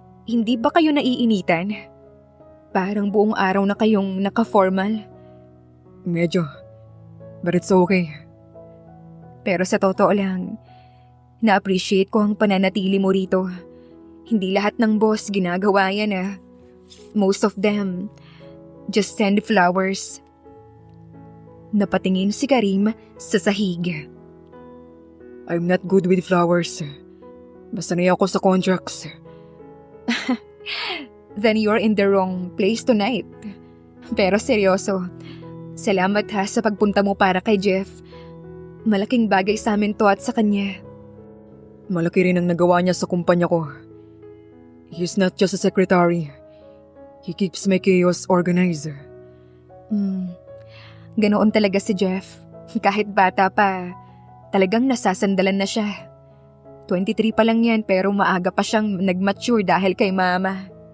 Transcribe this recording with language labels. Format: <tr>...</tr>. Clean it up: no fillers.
<tl>Hindi ba kayo naiinitan? Parang buong araw na kayong naka-formal. Medyo.</tl> <en>But it's okay.</en> <tl>Pero sa totoo lang, na-appreciate ko ang pananatili mo rito. Hindi lahat ng boss ginagawa yan ah.</tl> <en>Most of them just send flowers.</en> <tl>Napatingin si Karim sa sahig.</tl> <en>I'm not good with flowers.</en> <tl>Masanay ako sa contracts.</tl> <en>Then you're in the wrong place tonight.</en> <tl>Pero seryoso, salamat ha sa pagpunta mo para kay Jeff. Malaking bagay sa amin to at sa kanya. Malaki rin ang nagawa niya sa kumpanya ko.</tl> <en>He's not just a secretary. He keeps my chaos organized.</en> <tl>Ganoon talaga si Jeff. Kahit bata pa, talagang nasasandalan na siya. 23 pa lang yan pero maaga pa siyang nag-mature dahil kay mama.</tl>